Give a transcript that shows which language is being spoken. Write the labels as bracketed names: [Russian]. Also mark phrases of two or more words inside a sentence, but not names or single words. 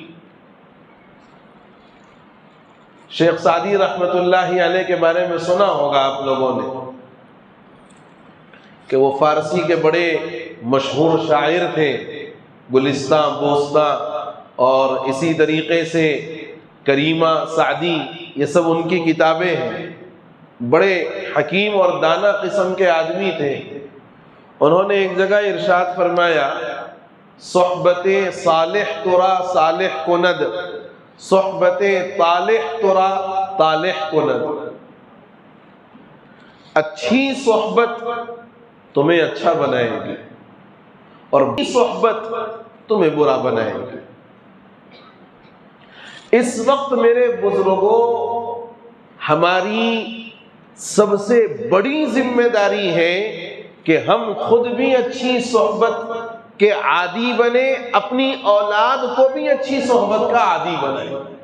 [Urdu] شیخ سعدی رحمت اللہ علیہ کے بارے میں سنا ہوگا آپ لوگوں نے کہ وہ فارسی کے بڑے مشہور شاعر تھے، گلستاں، بوستاں اور اسی طریقے سے کریمہ، سعدی، یہ سب ان کی کتابیں ہیں۔ بڑے حکیم اور دانا قسم کے آدمی تھے. انہوں نے ایک جگہ ارشاد فرمایا [Persian] صحبت صالح ترا صالح کند، صحبت طالح ترا طالح کند. [Urdu] اچھی صحبت تمہیں اچھا بنائے گی اور بری صحبت تمہیں برا بنائے گی. اس وقت میرے بزرگوں ہماری سب سے بڑی ذمہ داری ہے کہ ہم خود بھی اچھی صحبت کے عادی بنے، اپنی اولاد کو بھی اچھی صحبت کا عادی بنائیں.